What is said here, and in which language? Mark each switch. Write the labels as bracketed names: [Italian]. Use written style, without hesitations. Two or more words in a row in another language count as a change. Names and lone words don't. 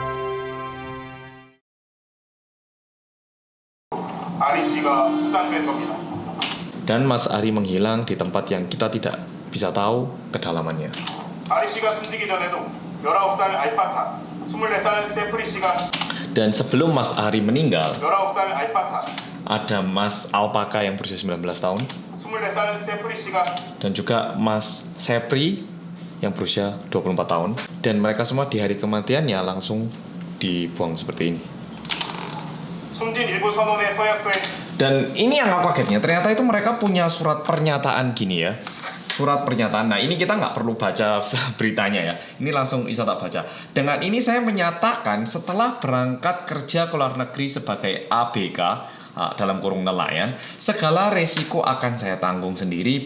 [Korean] 아리씨가 수장된 겁니다. [Indonesian] Dan Mas Ari menghilang di tempat yang kita tidak bisa tahu kedalamannya. [Korean] 아리씨가 숨지기 전에도 19살 알파타, 24살 세프리씨가. [Indonesian] Dan sebelum Mas Ari meninggal, [Korean] 19살 알파타, [Indonesian] ada Mas Alpaka yang berusia 19 tahun [Korean] 24살 세프리씨가. [Indonesian] dan juga Mas Sepri yang berusia 24 tahun, dan mereka semua di hari kematiannya langsung dibuang seperti ini. [Korean] 숨진 일부 선원의 서약서에. [Indonesian] Dan ini yang aku kagetnya, ternyata itu mereka punya surat pernyataan gini ya. Surat pernyataan. Nah ini kita nggak perlu baca beritanya ya. Ini langsung bisa tak baca. Dengan ini saya menyatakan setelah berangkat kerja ke luar negeri sebagai ABK dalam kurung nelayan, segala resiko akan saya tanggung sendiri.